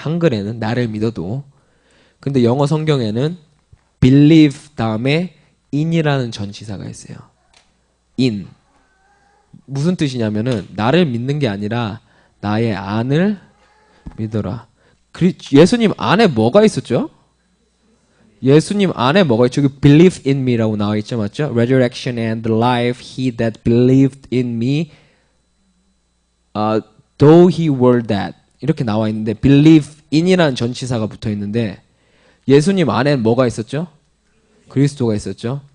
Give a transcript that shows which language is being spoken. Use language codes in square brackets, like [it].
[ko] 한글에는 나를 믿어도. 근데 영어 성경에는 believe 다음에 in이라는 전치사가 있어요. [en] in. [ko] 무슨 뜻이냐면은 나를 믿는 게 아니라 나의 안을 믿어라. 예수님 안에 뭐가 있었죠? 예수님 안에 뭐가 있죠? 여기 [en] believe in me [ko] 라고 나와 있죠. 맞죠? [en] Resurrection and life, he that believed in me, though he were dead. [ko] 이렇게 나와 있는데 believe in이라는 전치사가 붙어 있는데 예수님 안에 뭐가 있었죠? 그리스도가 있었죠.